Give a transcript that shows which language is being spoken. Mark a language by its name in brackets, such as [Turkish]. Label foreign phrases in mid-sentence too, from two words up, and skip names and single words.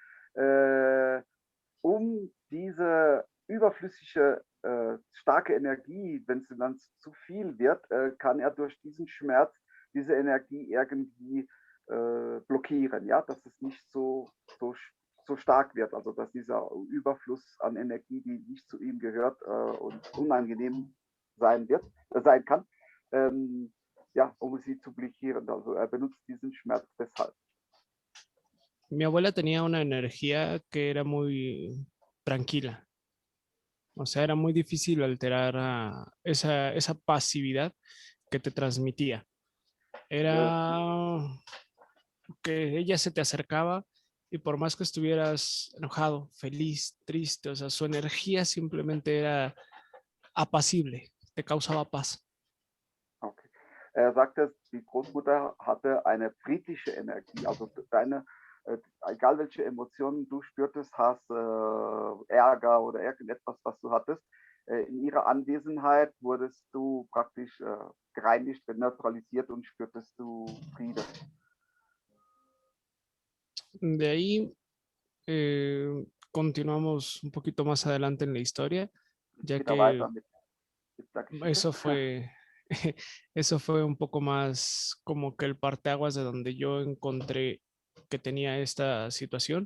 [German] um diese überflüssige starke Energie, wenn es dann zu viel wird, kann er durch diesen Schmerz diese Energie irgendwie blockieren, ja, dass es nicht so stark wird, also dass dieser Überfluss an Energie, die nicht zu ihm gehört und unangenehm sein kann, ja, um sie zu blockieren. Also er benutzt diesen Schmerz deshalb. [Spanish] Mi abuela tenía una energía que era muy tranquila. O sea, era muy difícil alterar esa pasividad que te transmitía. Era que ella se te acercaba y por más que estuvieras enojado, feliz, triste, o sea, su energía simplemente era apacible, te causaba paz. Okay. [German] Er sagte, die Großmutter hatte eine friedliche Energie, also egal welche Emotionen du spürtest, Hass, Ärger oder irgendetwas, was du hattest, in ihrer Anwesenheit wurdest du praktisch gereinigt, neutralisiert und spürtest du Frieden. [Spanish] De ahí continuamos un poquito más adelante en la historia, ya que eso fue, eso fue un poco más como que el parteaguas de donde yo encontré que tenía esta situación.